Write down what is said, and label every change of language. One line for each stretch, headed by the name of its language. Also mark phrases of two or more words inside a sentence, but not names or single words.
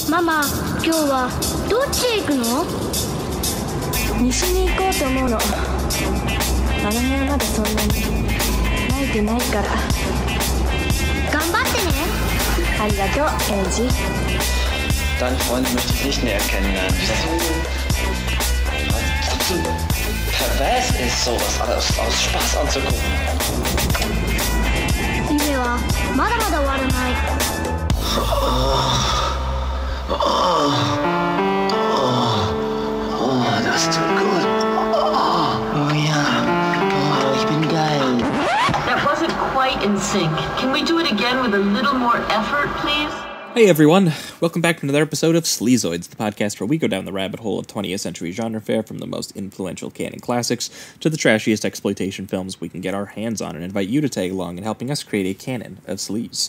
Japanese: ママ、今日はどっちへ行くの？西に行こうと思うの。あの辺はまだそんなに慣れてないから。頑張ってね。ありがとう、エイジ。
German: Deine Freundin möchte ich nicht mehr kennenlernen. Die ist so pervers ist, sowas aus Spaß anzugucken.
Japanese: 夢はまだまだ終わらない。
German: Oh, das tut gut. Oh ja. Oh, ich bin geil.
English: That wasn't quite in sync. Can we do it again with a little more effort, please? Hey everyone, welcome back to another episode of Sleazoids, the podcast where we go down the rabbit hole of 20th century genre fare from the most influential canon classics to the trashiest exploitation films we can get our hands on and invite you to tag along in helping us create a canon of sleaze.